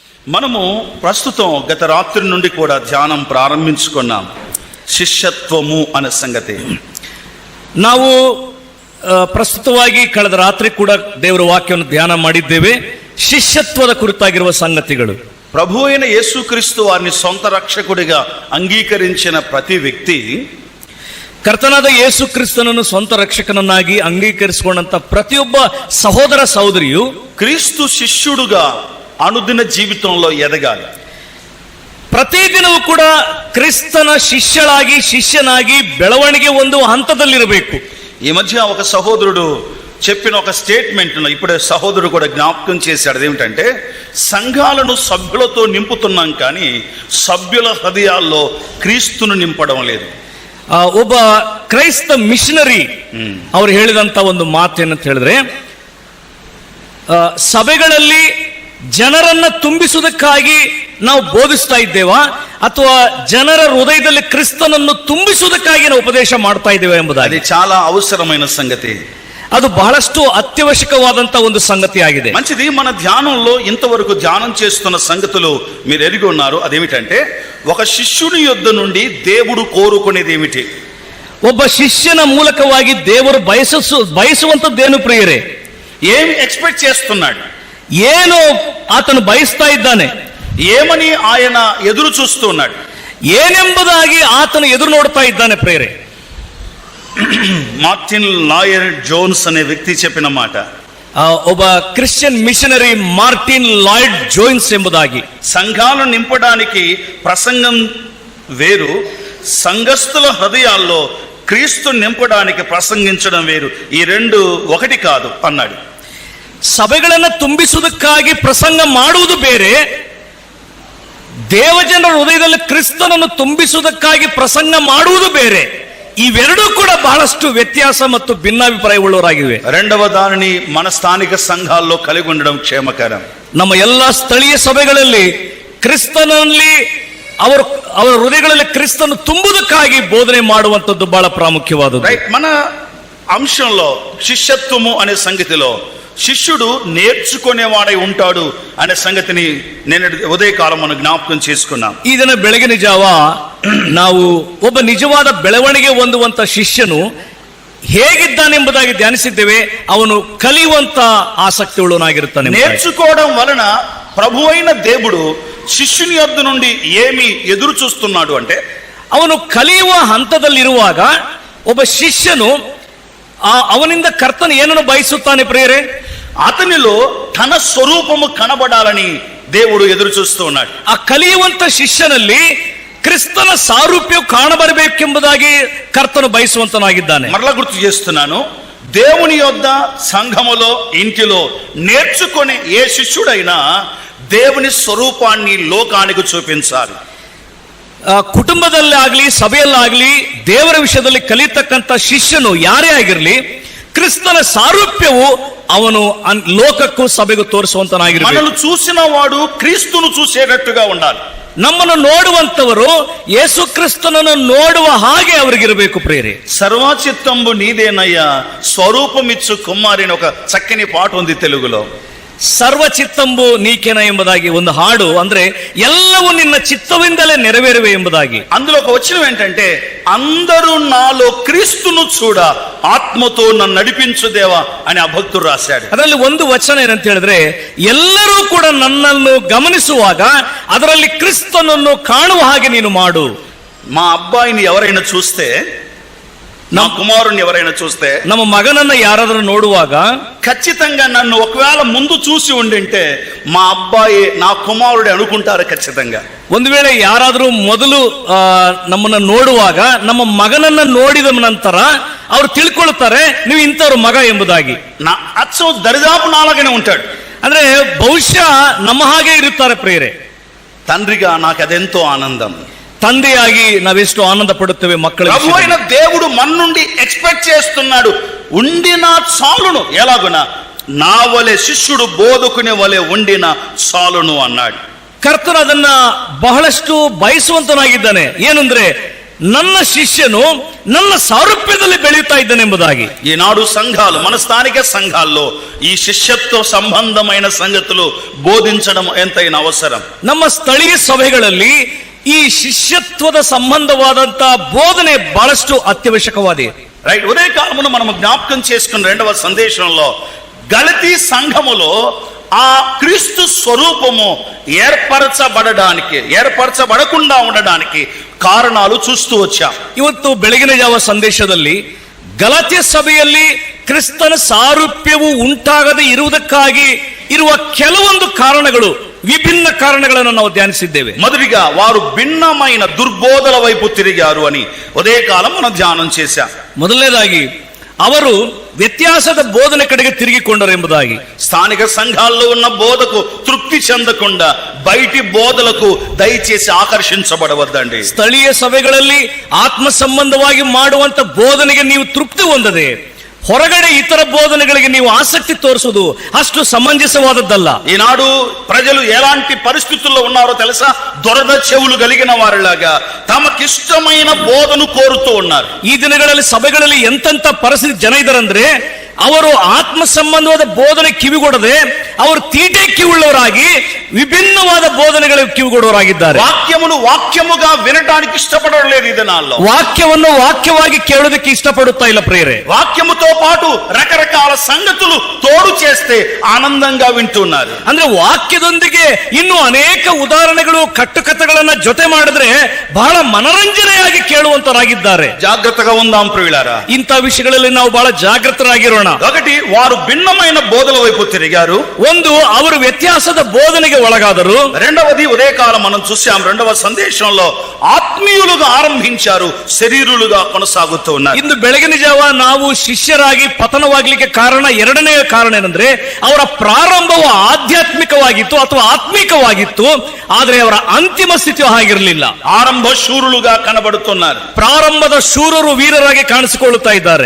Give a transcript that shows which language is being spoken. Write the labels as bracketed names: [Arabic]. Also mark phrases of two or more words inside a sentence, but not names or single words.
[Telugu] మనము ప్రస్తుతం గత రాత్రి నుండి కూడా ధ్యానం ప్రారంభించుకున్నాం. శిష్యత్వము అనే సంగతి [Kannada] ನಾವು ಪ್ರಸ್ತುತವಾಗಿ ಕಳೆದ ರಾತ್ರಿ ಕೂಡ ದೇವರ ವಾಕ್ಯವನ್ನು ಧ್ಯಾನ ಮಾಡಿದ್ದೇವೆ. ಶಿಷ್ಯತ್ವದ ಕುರಿತಾಗಿರುವ ಸಂಗತಿಗಳು. [Telugu] ప్రభు అయిన యేసుక్రీస్తు వారిని సొంత రక్షకుడిగా అంగీకరించిన ప్రతి వ్యక్తి, [Kannada] ಕರ್ತನಾದ ಯೇಸು ಕ್ರಿಸ್ತನನ್ನು ಸ್ವಂತ ರಕ್ಷಕನನ್ನಾಗಿ ಅಂಗೀಕರಿಸಿಕೊಂಡಂತ ಪ್ರತಿಯೊಬ್ಬ ಸಹೋದರ ಸಹೋದರಿಯು [Telugu] క్రీస్తు శిష్యుడుగా అనుదిన జీవితంలో ఎదగాలి. [Kannada] ಪ್ರತಿದಿನವೂ ಕೂಡ ಕ್ರಿಸ್ತನ ಶಿಷ್ಯನಾಗಿ ಬೆಳವಣಿಗೆ ಒಂದು ಹಂತದಲ್ಲಿರಬೇಕು. [Telugu] ఈ మధ్య ఒక సహోదరుడు చెప్పిన ఒక స్టేట్మెంట్ ఇప్పుడే సహోదరుడు కూడా జ్ఞాపకం చేశాడు. అదేమిటంటే, సంఘాలను సభ్యులతో నింపుతున్నాం కానీ సభ్యుల హృదయాల్లో క్రీస్తును నింపడం లేదు. [Kannada] ಒಬ್ಬ ಕ್ರೈಸ್ತ ಮಿಷನರಿ ಅವರು ಹೇಳಿದಂತ ಒಂದು ಮಾತೇನಂತ ಹೇಳಿದ್ರೆ, ಸಭೆಗಳಲ್ಲಿ ಜನರನ್ನ ತುಂಬಿಸುವುದಕ್ಕಾಗಿ ನಾವು ಬೋಧಿಸ್ತಾ ಇದ್ದೇವಾ ಅಥವಾ ಜನರ ಹೃದಯದಲ್ಲಿ ಕ್ರಿಸ್ತನನ್ನು ತುಂಬಿಸುವುದಕ್ಕಾಗಿ ನಾವು ಉಪದೇಶ ಮಾಡ್ತಾ ಇದ್ದೇವೆ ಎಂಬುದಾಗಿ. [Telugu] చాలా అవసరమైన సంగతి. [Kannada] ಅದು ಬಹಳಷ್ಟು ಅತ್ಯವಶ್ಯಕವಾದಂತ ಒಂದು ಸಂಗತಿ ಆಗಿದೆ. [Telugu] మంచిది. మన ధ్యానంలో ఇంతవరకు ధ్యానం చేస్తున్న సంగతులు మీరు ఎరిగి ఉన్నారు. అదేమిటంటే, ఒక శిష్యుని యొద్ద నుండి దేవుడు కోరుకునేది ఏమిటి? [Kannada] ಒಬ್ಬ ಶಿಷ್ಯನ ಮೂಲಕವಾಗಿ ದೇವರು ಬಯಸುವಂತದ್ದೇನು ಪ್ರಿಯರೇ? [Telugu] ఏమి ఎక్స్పెక్ట్ చేస్తున్నాడు? [Kannada] ಏನು ಆತನು ಬಯಸ್ತಾ ಇದ್ದಾನೆ? [Telugu] ఏమని ఆయన ఎదురు చూస్తున్నాడు? [Kannada] ಏನೆಂಬುದಾಗಿ ಆತನು ಎದುರು ನೋಡ್ತಾ ಇದ್ದಾನೆ ಪ್ರಿಯರೇ? [Telugu] మార్టిన్ లాయర్ జోన్స్ అనే వ్యక్తి చెప్పిన మాట. [Kannada] ಒಬ್ಬ ಕ್ರಿಶ್ಚಿಯನ್ ಮಿಷನರಿ మార్టిన్ లాయిడ్ జోన్స్ ಎಂಬುದಾಗಿ, [Telugu] సంఘాలను నింపడానికి ప్రసంగం వేరు, సంఘస్థుల హృదయాల్లో క్రీస్తు నింపడానికి ప్రసంగించడం వేరు. ఈ రెండు ఒకటి కాదు అన్నాడు. [Kannada] ಸಭೆಗಳನ್ನು ತುಂಬಿಸುವುದಕ್ಕಾಗಿ ಪ್ರಸಂಗ ಮಾಡುವುದು ಬೇರೆ, ದೇವಜನರ ಹೃದಯದಲ್ಲಿ ಕ್ರಿಸ್ತನನ್ನು ತುಂಬಿಸುವುದಕ್ಕಾಗಿ ಪ್ರಸಂಗ ಮಾಡುವುದು ಬೇರೆ. ಇವೆರಡೂ ಕೂಡ ಬಹಳಷ್ಟು ವ್ಯತ್ಯಾಸ ಮತ್ತು ಭಿನ್ನಾಭಿಪ್ರಾಯವುಳ್ಳವರಾಗಿವೆ. [Telugu] రెండవ దానిని మన స్థానిక సంఘాల్లో కలిగి ఉండడం క్షేమకరం. [Kannada] ನಮ್ಮ ಎಲ್ಲ ಸ್ಥಳೀಯ ಸಭೆಗಳಲ್ಲಿ ಕ್ರಿಸ್ತನಲ್ಲಿ ಅವರ ಹೃದಯಗಳಲ್ಲಿ ಕ್ರಿಸ್ತನ ತುಂಬುವುದಕ್ಕಾಗಿ ಬೋಧನೆ ಮಾಡುವಂಥದ್ದು ಬಹಳ ಪ್ರಾಮುಖ್ಯವಾದದ್ದು. [Telugu] మన అంశంలో శిష్యత్వము అనే సంగతిలో శిష్యుడు నేర్చుకునేవాడై ఉంటాడు అనే సంగతిని నేను ఉదయకాలం మనం జ్ఞాపకం చేసుకున్నాం. [Kannada] ಈ ದಿನ ಬೆಳಗಿನ ಜಾವ ನಾವು ಒಬ್ಬ ನಿಜವಾದ ಬೆಳವಣಿಗೆ ಹೊಂದುವಂತ ಶಿಷ್ಯನು ಹೇಗಿದ್ದಾನೆಂಬುದಾಗಿ ಧ್ಯಾನಿಸಿದ್ದೇವೆ. ಅವನು ಕಲಿಯುವಂತ ಆಸಕ್ತಿ ಉಳ್ಳವನಾಗಿರುತ್ತಾನೆ. [Telugu] నేర్చుకోవడం వలన ప్రభు అయిన దేవుడు శిష్యుని యొద్ద నుండి ఏమి ఎదురు చూస్తున్నాడు అంటే, [Kannada] ಅವನು ಕಲಿಯುವ ಹಂತದಲ್ಲಿರುವಾಗ ಒಬ್ಬ ಶಿಷ್ಯನು ಅವನಿಂದ ಕರ್ತನ ಏನನ್ನು ಬಯಸುತ್ತಾನೆ ಪ್ರಿಯರೇ? [Telugu] అతనిలో తన స్వరూపము కనబడాలని దేవుడు ఎదురు చూస్తూ ఉన్నాడు. [Kannada] ಆ ಕಲಿಯುವಂತ ಶಿಷ್ಯನಲ್ಲಿ ಕ್ರಿಸ್ತನ ಸಾರೂಪ್ಯವು ಕಾಣಬರಬೇಕೆಂಬುದಾಗಿ ಕರ್ತನು ಬಯಸುವಂತನಾಗಿದ್ದಾನೆ. [Telugu] మరలా గుర్తు చేస్తున్నాను, దేవుని యొద్ద, సంఘములో, ఇంటిలో నేర్చుకునే ఏ శిష్యుడైనా దేవుని స్వరూపాన్ని లోకానికి చూపించాలి. [Kannada] ಕುಟುಂಬದಲ್ಲೇ ಆಗಲಿ ಸಭೆಯಲ್ಲಾಗಲಿ ದೇವರ ವಿಷಯದಲ್ಲಿ ಕಲಿತಕ್ಕಂಥ ಶಿಷ್ಯನು ಯಾರೇ ಆಗಿರಲಿ, ಕ್ರಿಸ್ತನ ಸಾರೂಪ್ಯವು ಅವನು ಲೋಕಕ್ಕೂ ಸಭೆಗೂ ತೋರಿಸುವಂತನಾಗಿರಬೇಕು. [Telugu] మనల్ని చూసిన వాడు క్రీస్తును చూసేటట్టుగా ఉండాలి. [Kannada] ನಮ್ಮನ್ನು ನೋಡುವಂತವರು ಯೇಸು ಕ್ರಿಸ್ತನನ್ನು ನೋಡುವ ಹಾಗೆ ಅವರಿಗಿರಬೇಕು ಪ್ರಿಯರೇ. [Telugu] సర్వచిత్తంబు నీదేనయ్యా స్వరూపమిచ్చు కుమారి అని ఒక చక్కని పాట ఉంది తెలుగులో. [Kannada] ಸರ್ವಚಿತ್ತಂಬು ನೀಕೆನ ಎಂಬುದಾಗಿ ಒಂದು ಹಾಡು, ಅಂದ್ರೆ ಎಲ್ಲವೂ ನಿನ್ನ ಚಿತ್ತವಿಂದಲೇ ನೆರವೇರುವೆ ಎಂಬುದಾಗಿ. [Telugu] అందులో ఒక వచనం ఏంటంటే, అందరూ నాలో క్రీస్తును చూడ ఆత్మతో నన్ను నడిపించు దేవా అని ఆ భక్తుడు రాశాడు. [Kannada] ಅದರಲ್ಲಿ ಒಂದು ವಚನ ಏನಂತ ಹೇಳಿದ್ರೆ, ಎಲ್ಲರೂ ಕೂಡ ನನ್ನನ್ನು ಗಮನಿಸುವಾಗ ಅದರಲ್ಲಿ ಕ್ರಿಸ್ತನನ್ನು ಕಾಣುವ ಹಾಗೆ ನೀನು ಮಾಡು. [Telugu] మా అబ్బాయిని ఎవరైనా చూస్తే, నా కుమారుని ఎవరైనా చూస్తే, [Kannada] ನಮ್ಮ ಮಗನನ್ನ ಯಾರಾದರೂ ನೋಡುವಾಗ [Telugu] ఖచ్చితంగా నన్ను ఒకవేళ ముందు చూసి ఉండింటే మా అబ్బాయి నా కుమారుడే అనుకుంటారు ఖచ్చితంగా. [Kannada] ಒಂದು ವೇಳೆ ಯಾರಾದರೂ ಮೊದಲು ನಮ್ಮನ್ನ ನೋಡುವಾಗ ನಮ್ಮ ಮಗನನ್ನ ನೋಡಿದ ನಂತರ ಅವರು ತಿಳ್ಕೊಳ್ತಾರೆ ನೀವು ಇಂಥವ್ರ ಮಗ ಎಂಬುದಾಗಿ. [Telugu] నా అచ్చం దరిదాపు నాలాగానే ఉంటాడు. [Kannada] ಅಂದ್ರೆ ಬಹುಶಃ ನಮ್ಮ ಹಾಗೆ ಇರುತ್ತಾರೆ ಪ್ರಿಯರೇ. [Telugu] తండ్రిగా నాకు అదెంతో ఆనందం. [Kannada] ತಂದೆಯಾಗಿ ನಾವೆಷ್ಟು ಆನಂದ ಪಡುತ್ತೇವೆ ಮಕ್ಕಳ. [Telugu] ప్రభు అయిన దేవుడు మన నుండి ఎక్స్పెక్ట్ చేస్తున్నాడు, ఉండిన చాలును, ఎలాగున నా వలె శిష్యుడు బోధకుని వలె ఉండిన చాలును అన్నాడు. [Kannada] ಕರ್ತನು ಅದನ್ನ ಬಹಳಷ್ಟು ಬಯಸುವಂತನಾಗಿದ್ದಾನೆ. ಏನಂದ್ರೆ, ನನ್ನ ಶಿಷ್ಯನು ನನ್ನ ಸಾರೂಪ್ಯದಲ್ಲಿ ಬೆಳೆಯುತ್ತಾ ಇದ್ದಾನೆಂಬುದಾಗಿ. [Telugu] ఈనాడు సంఘాలు, మన స్థానిక సంఘాల్లో ఈ శిష్యత్వ సంబంధమైన సంగతులు బోధించడం ఎంతైనా అవసరం. [Kannada] ನಮ್ಮ ಸ್ಥಳೀಯ ಸಭೆಗಳಲ್ಲಿ ಈ ಶಿಷ್ಯತ್ವದ ಸಂಬಂಧವಾದಂತ ಬೋಧನೆ ಬಹಳಷ್ಟು ಅತ್ಯವಶ್ಯಕವಾಗಿದೆ. [Telugu] రైట్. ఉదయకాలమున మనం జ్ఞాపకం చేసుకున్న రెండవ సందేశంలో గలతీ సంఘములో ఆ క్రీస్తు స్వరూపము ఏర్పరచబడకుండా ఉండడానికి కారణాలు చూస్తూ వచ్చాం. [Kannada] ಇವತ್ತು ಬೆಳಗಿನ ಜಾವ ಸಂದೇಶದಲ್ಲಿ ಗಲಾತ್ಯ ಸಭೆಯಲ್ಲಿ ಕ್ರಿಸ್ತನ ಸಾರೂಪ್ಯವು ಉಂಟಾಗದೆ ಇರುವುದಕ್ಕಾಗಿ ಇರುವ ಕೆಲವೊಂದು ಕಾರಣಗಳು, ವಿಭಿನ್ನ ಕಾರಣಗಳನ್ನು ನಾವು ಧ್ಯಾನಿಸಿದ್ದೇವೆ. [Telugu] మొదటిగా వారు భిన్నమైన దుర్బోధల వైపు తిరిగారు అని ఉదయకాలం మనం ధ్యానం చేశాం. [Kannada] ಮೊದಲನೇದಾಗಿ ಅವರು ವ್ಯತ್ಯಾಸದ ಬೋಧನೆ ಕಡೆಗೆ ತಿರುಗಿಕೊಂಡರು ಎಂಬುದಾಗಿ. [Telugu] స్థానిక సంఘాల్లో ఉన్న బోధకు తృప్తి చెందకుండా బయటి బోధలకు దయచేసి ఆకర్షించబడవద్దండి. [Kannada] ಸ್ಥಳೀಯ ಸಭೆಗಳಲ್ಲಿ ಆತ್ಮ ಸಂಬಂಧವಾಗಿ ಮಾಡುವಂತ ಬೋಧನೆಗೆ ನೀವು ತೃಪ್ತಿ ಹೊಂದದೆ ಹೊರಗಡೆ ಇತರ ಬೋಧನೆಗಳಿಗೆ ನೀವು ಆಸಕ್ತಿ ತೋರಿಸುವುದು ಅಷ್ಟು ಸಮಂಜಸವಾದದ್ದಲ್ಲ. [Telugu] ఈనాడు ప్రజలు ఎలాంటి పరిస్థితుల్లో ఉన్నారో తెలుసా? దొరద చెవులు కలిగిన వారిలాగా తమకిష్టమైన బోధను కోరుతూ ఉన్నారు. [Kannada] ಈ ದಿನಗಳಲ್ಲಿ ಸಭೆಗಳಲ್ಲಿ ಎಂತೆಂತ ಪರಿಸ್ಥಿತಿ ಜನ ಇದ್ದಾರಂದ್ರೆ ಅವರು ಆತ್ಮ ಸಂಬಂಧವಾದ ಬೋಧನೆ ಕಿವಿಗೊಡದೆ ಅವರು ತೀಟೆ ಕಿವುಳ್ಳವರಾಗಿ ವಿಭಿನ್ನವಾದ ಬೋಧನೆಗಳಿಗೆ ಕಿವಿಗೊಡುವವರಾಗಿದ್ದಾರೆ. [Telugu] వాక్యమును వాక్యముగా వినడానికి ఇష్టపడడం లేదు ఈ దినాల్లో. [Kannada] ವಾಕ್ಯವನ್ನು ವಾಕ್ಯವಾಗಿ ಕೇಳೋದಕ್ಕೆ ಇಷ್ಟಪಡುತ್ತಾ ಇಲ್ಲ ಪ್ರಿಯರೇ. [Telugu] వాక్యముతో పాటు రకరకాల సంగతులు తోడు చేస్తే ఆనందంగా వింటున్నారు. [Kannada] ಅಂದ್ರೆ ವಾಕ್ಯದೊಂದಿಗೆ ಇನ್ನು ಅನೇಕ ಉದಾಹರಣೆಗಳು, ಕಟ್ಟುಕಥೆಗಳನ್ನ ಜೊತೆ ಮಾಡಿದ್ರೆ ಬಹಳ ಮನರಂಜನೆಯಾಗಿ ಕೇಳುವಂತರಾಗಿದ್ದಾರೆ. [Telugu] జాగ్రత్తగా ఉందాం ప్రియులారా. [Kannada] ಇಂಥ ವಿಷಯಗಳಲ್ಲಿ ನಾವು ಬಹಳ ಜಾಗೃತರಾಗಿರೋಣ. [Telugu] ఒకటి, వారు భిన్నమైన బోధల వైపు తిరిగారు. [Kannada] ಒಂದು, ಅವರು ವ್ಯತ್ಯಾಸದ ಬೋಧನೆಗೆ ಒಳಗಾದರು. [Telugu] రెండవది, ఉదయకాలం మనం చూసాం రెండవ సందేశంలో ఆత్మీయులుగా ఆరంభించారు, శరీరులుగా కొనసాగుతూ ఉన్నారు. [Kannada] ಇಂದು ಬೆಳಗಿನ ಜಾವ ನಾವು ಶಿಷ್ಯರಾಗಿ ಪತನವಾಗ್ಲಿಕ್ಕೆ ಕಾರಣ, ಎರಡನೇ ಕಾರಣ ಏನಂದ್ರೆ ಅವರ ಪ್ರಾರಂಭವು ಆಧ್ಯಾತ್ಮಿಕವಾಗಿತ್ತು ಅಥವಾ ಆತ್ಮಿಕವಾಗಿತ್ತು, ಆದ್ರೆ ಅವರ ಅಂತಿಮ ಸ್ಥಿತಿ ಹಾಗಿರಲಿಲ್ಲ. [Telugu] ఆరంభ శూరులుగా కనబడుతున్నారు. [Kannada] ಪ್ರಾರಂಭದ ಶೂರರು, ವೀರರಾಗಿ ಕಾಣಿಸಿಕೊಳ್ಳುತ್ತಾ ಇದ್ದಾರೆ.